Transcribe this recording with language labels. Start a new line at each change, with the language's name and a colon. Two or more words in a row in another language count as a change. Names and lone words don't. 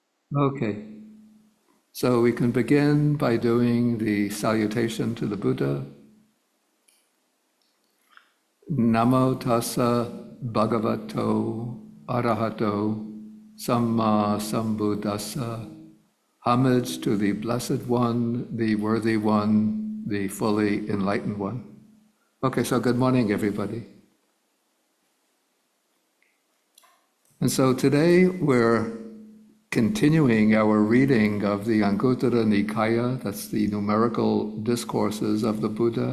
English: Okay, so we can begin by doing the salutation to the Buddha.
Pali: Namo tassa bhagavato arahato samma sambuddhassa.
English: Homage to the Blessed One, the Worthy One, the fully enlightened one. Okay, so good morning, everybody. And so today we're continuing our reading of the Anguttara Nikaya, that's the Numerical Discourses of the Buddha.